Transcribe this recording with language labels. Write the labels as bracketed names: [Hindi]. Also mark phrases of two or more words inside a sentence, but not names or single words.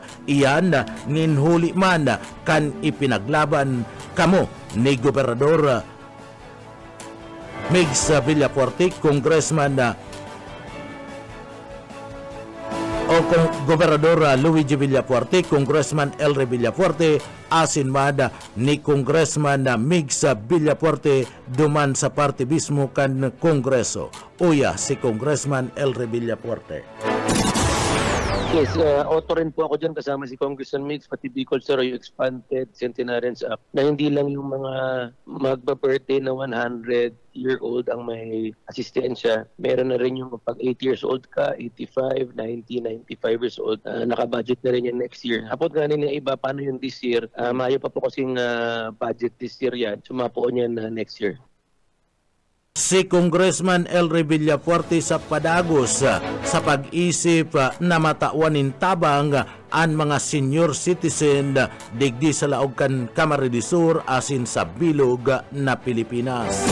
[Bikol] Iyan ninhuli man kan ipinaglaban kamo ni Gobernador Mix Villafuerte, Congressman Gobernador Luigi Villafuerte, Congressman Elry Villafuerte, asin mada ni Congressman Mix Villafuerte duman sa parte mismo kan Kongreso. Uya si Congressman Elry Villafuerte. [Filipino] Yes, auto rin po ako dyan kasama si Congressman Mix, pati Bicol Sir, yung expanded Centenarians Act na hindi lang yung mga magba-birthday na 100-year-old ang may asistensya. Meron na rin yung pag 80 [English] years old [Filipino] ka, 85, 90, 95 [English] years old, [Filipino] nakabudget na rin yan [English] next year. [Filipino] Hapot nga rin yung iba, paano yung [English] this year? [Filipino] Mayo pa po kasing budget [English] this year [Filipino] yan. Sumapo niyan [English] next year. [Bikol] Si Congressman Elry Villafuerte sa padagos sa pag-isip na matauanin tabang ang mga senior citizen digdi sa laog kan Camarines Sur asin sa bilog na Pilipinas.